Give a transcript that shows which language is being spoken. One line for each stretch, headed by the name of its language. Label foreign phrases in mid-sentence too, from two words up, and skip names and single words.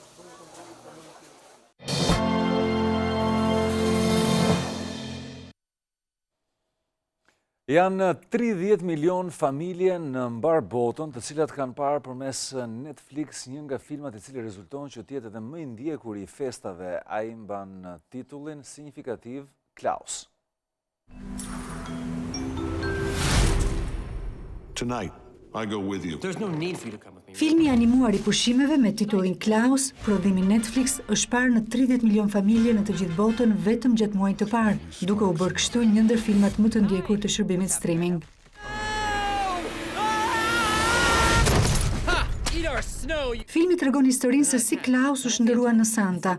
Albanian: Janë 30 milion familje në mbar botën, të cilat kanë parë përmes Netflix një nga filmat i cili rezulton që tjetë edhe më i ndjekur i festave. Ai mban titullin signifikativ Klaus.
English: Tonight, I go with you. There's no need for you to come with me.
Albanian: Filmi animuar i pushimeve me titullin Klaus, prodhimi Netflix, është parë në 30 milion familje në të gjithë botën vetëm gjatë muajit të parë, duke u bërë kështu një ndër filmat më të ndjekur të shërbimit streaming. Filmi tregon historinë se si Klaus u shndërua në Santa.